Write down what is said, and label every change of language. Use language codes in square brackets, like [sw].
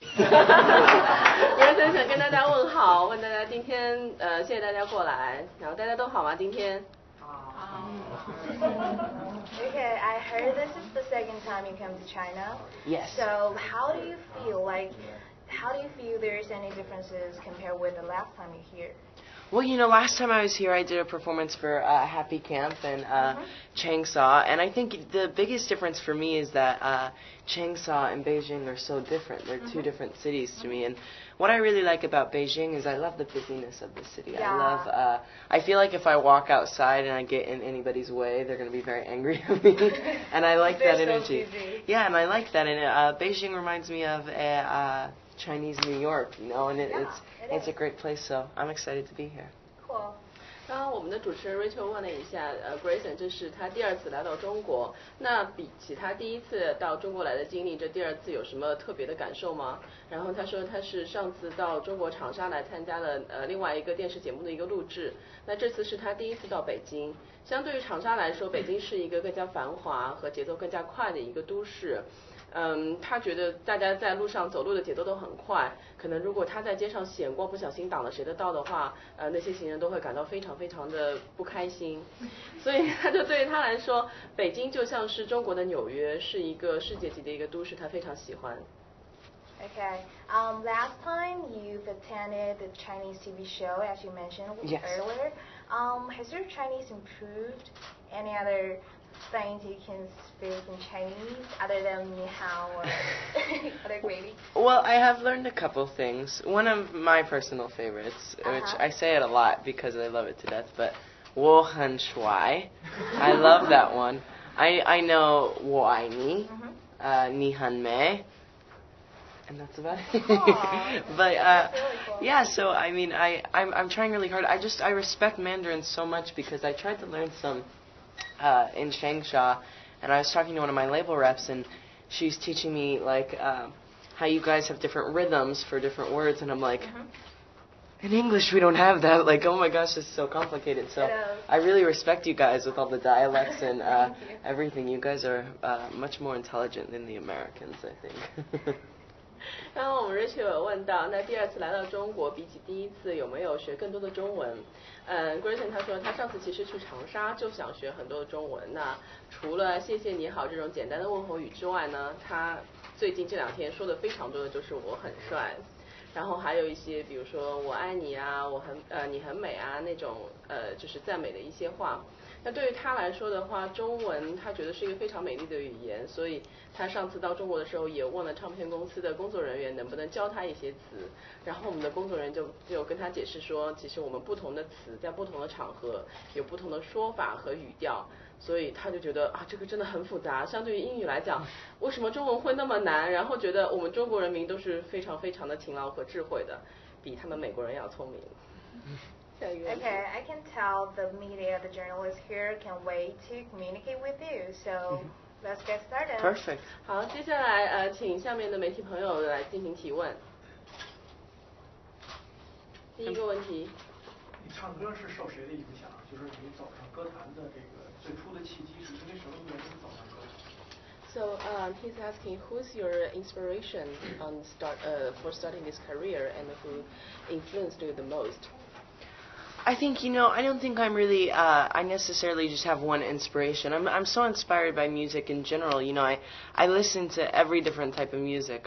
[zh] Greyson 想跟大家问好，问大家今天谢谢大家过来，然后大家都好吗？今天。 [en] Okay, I heard this is the second time you come to China. Yes. So how do you feel? How do you feel there's any differences compared with the last time you're here? Well, last time I was here, I did a performance for Happy Camp in Changsha, and I think the biggest difference for me is that Changsha and Beijing are so different. They're two different cities to me, and what I really like about Beijing is I love the busyness of the city. Yeah. I feel like if I walk outside and I get in anybody's way, they're going to be very angry at me, and I like that energy. So busy. Yeah, and I like that, and Beijing reminds me of Chinese New York, and it's a great place, so I'm excited to be here. Cool. [zh] 刚刚我们的主持人 Rachel 问了一下，Greyson 这是他第2次来到中国，那比起他第1次到中国来的经历，这第2次有什么特别的感受吗？然后他说他是上次到中国长沙来参加了另外一个电视节目的一个录制，那这次是他第1次到北京。相对于长沙来说，北京是一个更加繁华和节奏更加快的一个都市。他觉得大家在路上走路的节奏都很快，可能如果他在街上显光不小心挡了谁的道的话，那些行人都会感到非常非常的不开心。所以他就对于他来说，北京就像是中国的纽约，是一个世界级的一个都市，他非常喜欢。 [en] Okay. Last time you've attended the Chinese TV show, as you mentioned earlier. Has your Chinese improved? Any other things you can speak in Chinese other than ni hao or other greeting? Well, I have learned a couple things. One of my personal favorites, which I say it a lot because I love it to death, but [zh] 我很帅. [en] I love that one. I know [zh] 我爱你, 你很美. [en] And that's about it. But really cool. yeah, so I mean, I'm trying really hard. I respect Mandarin so much because I tried to learn some in Changsha, and I was talking to one of my label reps, and she's teaching me like how you guys have different rhythms for different words, and I'm like, in English we don't have that. Like, oh my gosh, it's so complicated. So I really respect you guys with all the dialects and everything. You guys are much more intelligent than the Americans, I think. [zh] 刚刚我们 Rachel 有问到，那第2次来到中国，比起第1次有没有学更多的中文？Greyson 他说他上次其实去长沙就想学很多的中文，那除了谢谢你好这种简单的问候语之外呢，他最近这2天说的非常多的就是我很帅，然后还有一些比如说我爱你啊，你很美啊那种就是赞美的一些话。那对于他来说的话，中文他觉得是一个非常美丽的语言，所以他上次到中国的时候也问了唱片公司的工作人员能不能教他一些词，然后我们的工作人员就跟他解释说，其实我们不同的词在不同的场合有不同的说法和语调，所以他就觉得这个真的很复杂，相对于英语来讲，为什么中文会那么难？然后觉得我们中国人民都是非常非常的勤劳和智慧的，比他们美国人要聪明。 [en] Okay, I can tell the media, the journalists here can wait to communicate with you. So let's get started. Perfect. [zh] 好，接下来请下面的媒体朋友来进行提问。第一个问题。你唱歌是受谁的影响？就是你走上歌坛的这个最初的契机是因为什么原因走上歌坛？ [en] So he's asking who's your inspiration for starting this career and who influenced you the most? I think, I don't think I'm really, I necessarily just have one inspiration. I'm so inspired by music in general. I listen to every different type of music.